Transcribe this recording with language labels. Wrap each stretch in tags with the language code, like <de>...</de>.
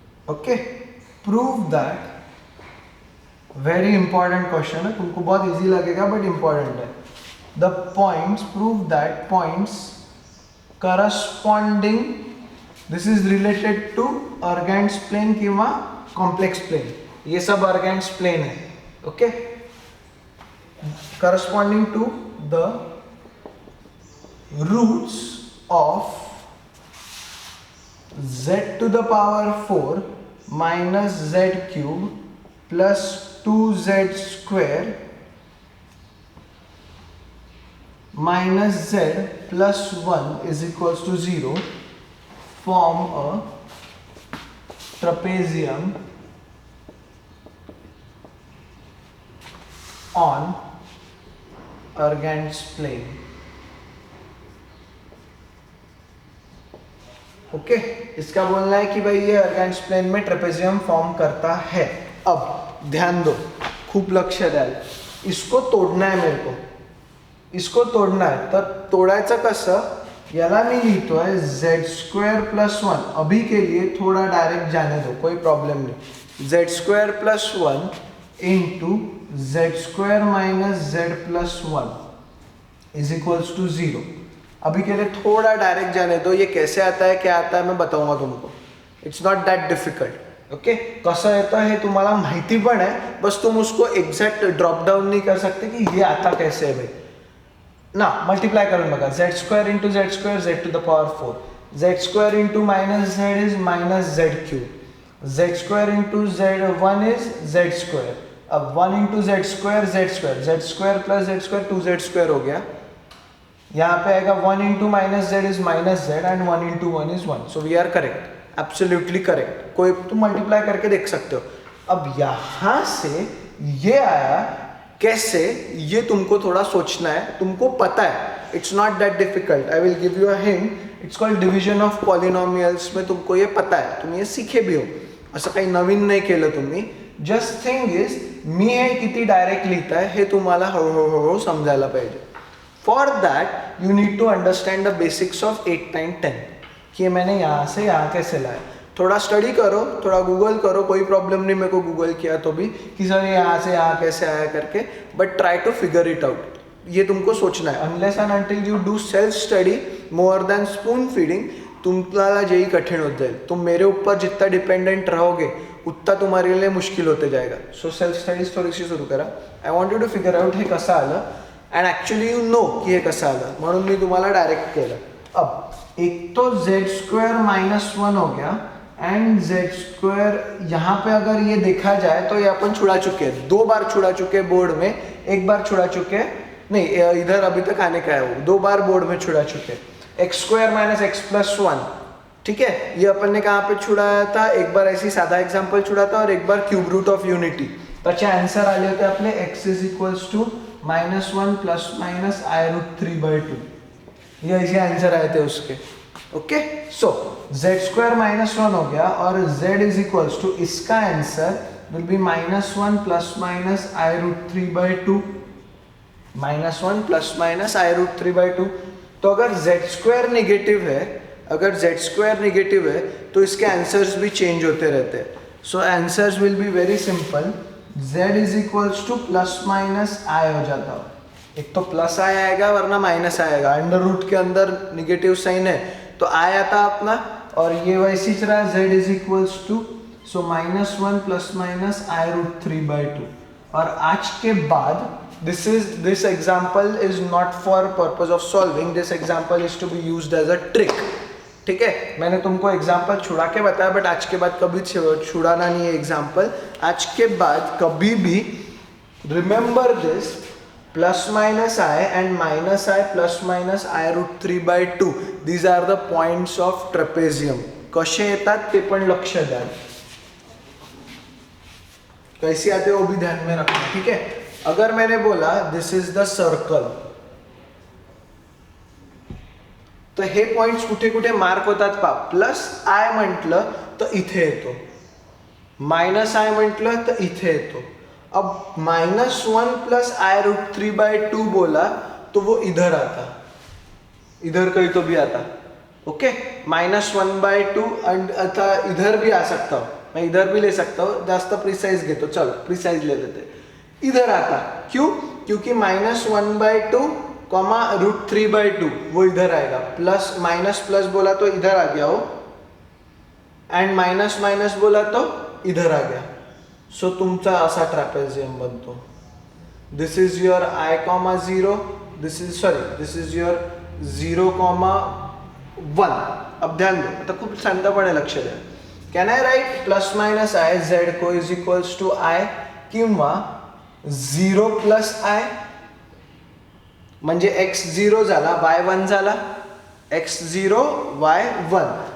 <en>okay, prove that, very important question है,</en> <hi>तुमको बहुत इजी लगेगा</hi> <en>But important है. The points, prove that points corresponding, this is related to Argand's plane किंवा complex plane.</en> <hi>ये सब अर्गेंड्स प्लेन है.</hi> <en>Okay, corresponding to the roots of z to the power 4 minus z cube plus 2z square minus z plus 1 is equals to 0 form a trapezium on Argand's plane.</en> <hi>Okay इसका बोलना है कि भाई ये अर्गेंस plane में trapezium form करता है. अब ध्यान दो,</hi> <mr>खूप लक्ष द्याल.</mr> <hi>इसको तोडना है मेरे को, इसको तोडना है.</hi> <mr>तर तोडायचं कसं, याला मी लिहितोय z² + 1.</mr> <hi>अभी के लिए थोड़ा डायरेक्ट जाने दो, कोई प्रॉब्लम नहीं. z² + 1 into z² - z + 1 is equals to 0. अभी के लिए थोड़ा डायरेक्ट जाने दो. ये कैसे आता है, क्या आता है, मैं बताऊंगा तुमको.</hi> <en>It's not that difficult.</en> <hi>Okay,</hi> <mr>कसं येतं हे तुम्हाला माहिती पण आहे,</mr> <hi>बस तुम उसको एग्जैक्ट ड्रॉप डाउन नहीं कर सकते कि ये आता कैसे है भाई ना.</hi> <mr>मल्टीप्लाई करून बघा. z² × z² z to the power 4.</mr> <en>z² × -z is -z³. z² × z1 is z².</en> <hi>अब 1 × z² z². z² + z² 2z² हो गया. यहाँ पे आएगा 1 × -z is -z and 1 × 1 is 1.</hi> <en>So we are correct,</en> <hi>absolutely correct. कोई तुम मल्टीप्लाई करके देख सकते हो. अब यहाँ से ये आया कैसे, ये तुमको थोड़ा सोचना है. तुमको पता है,</hi> <en>It's not that difficult. I will give you a hint. It's called division of polynomials</en> <hi>में तुमको ये पता है, तुम्ही हे सीखे भी हो.</hi> <mr>असं काही नवीन नाही केलं तुम्ही.</mr> <en>just thing is,</en> <mr>मी हे किती डायरेक्ट लिहित आहे हे तुम्हाला हळूहळू समजायला पाहिजे.</mr> <en>for that you need to understand the basics of 8, 9, 10</en> <hi>कि मैंने यहाँ से यहाँ कैसे लाया. थोड़ा स्टडी करो, थोड़ा गूगल करो, कोई प्रॉब्लम नहीं. मेरे को गूगल किया तो भी कि सर यहाँ से यहाँ कैसे आया करके,</hi> <en>But try to figure it out.</en> <hi>ये तुमको सोचना है.</hi> <en>unless and until you do self study more than spoon feeding,</en> <mr>तुम्हाला जेही कठिन होत जाईल.</mr> <hi>तुम मेरे ऊपर जितना डिपेंडेंट रहोगे उतना तुम्हारे लिए मुश्किल होते जाएगा.</hi> <mr>सो सेल्फ स्टडीज थोडीशी सुरू करा.</mr> <en>I want you to figure out</en> <mr>हे कसं आलं</mr> <en>and actually you know</en> <mr>की हे कसं आलं, म्हणून मी तुम्हाला डायरेक्ट केलं.</mr> <hi>अब एक तो z² - 1 हो गया एंड z². यहाँ पे अगर ये देखा जाए तो ये अपन छुड़ा चुके हैं. 2 बार छुड़ा चुके हैं बोर्ड में, 1 बार छुड़ा चुके हैं, नहीं इधर अभी तक आने का है वो. 2 बार बोर्ड में छुड़ा चुके हैं. x² - x + 1. ठीक है, ये अपन ने कहाँ पे छुड़ाया था, एक बार ऐसी साधा एग्जाम्पल छुड़ा था और एक बार क्यूब रूट ऑफ युनिटी.</hi> <mr>त्याचे आन्सर आले होते आपले x is equals to -1 ± i√3/2.</mr> <hi>ये ऐसे आंसर आए थे उसके. ओके, सो z² - 1 हो गया और z इज इक्वल्स टू, इसका answer will be -1 ± i√3/2.</hi> <en>-1 ± i√3/2.</en> <hi>तो अगर z² नेगेटिव है, अगर z² नेगेटिव है तो इसके आंसर्स भी चेंज होते रहते हैं.</hi> <en>So answers will be very simple. z is equals to ±i हो जाता है.</en> <hi>एक तो प्लस i आएगा वरना माइनस आएगा. अंडर रूट के अंदर निगेटिव साइन है तो i आता अपना, और ये वैसे ही रहा.</hi> <en>z is equals to, so -1 ± i√3/2.</en> <hi>और आज के बाद</hi> <en>this example is not for purpose of solving. This example is to be used as a trick.</en> <hi>ठीक है, मैंने तुमको एग्जाम्पल छुड़ा के बताया, बट आज के बाद कभी छुड़ाना नहीं है एग्जाम्पल. आज के बाद कभी भी</hi> <en>Remember this, ±i and -i ± i√3/2. These are the points of trapezium.</en> <mr>कसे येतात ते पण लक्ष द्या.</mr> <hi>कैसे आते वो भी ध्यान में रखना. ठीक है, अगर मैंने बोला</hi> <en>this is the circle,</en> <mr>तर हे पॉइंट्स कुठे कुठे मार्क होतात पा. +i म्हटलं तर इथे येतो, -i म्हटलं तर इथे येतो.</mr> <hi>अब -1 + i√3/2 बोला तो वो इधर आता, इधर कहीं तो भी आता. ओके, -1/2 एंड आता इधर भी आ सकता हूँ, मैं इधर भी ले सकता हूँ.</hi> <mr>जास्त प्रिसाइज घेतो,</mr> <hi>चलो प्रिसाइज ले लेते. इधर आता, क्यों? क्योंकि -1/2 √3/2 वो इधर आएगा. प्लस माइनस प्लस बोला तो इधर आ गया हो, एंड माइनस माइनस बोला तो इधर आ गया.</hi> <en>so</en> <mr>तुमचा असा ट्रॅपेझियम बनतो.</mr> <en>This is your i, 0. This is, sorry, this is your 0,1.</en> <hi>अब ध्यान दो,</hi> <mr>आता खूप शांतपणे लक्ष द्या.</mr> <en>can I write plus minus i z को is equals to i</en> <mr>किंवा 0 प्लस आय म्हणजे x0 झाला y1 झाला,</mr> <en>x0 y1.</en>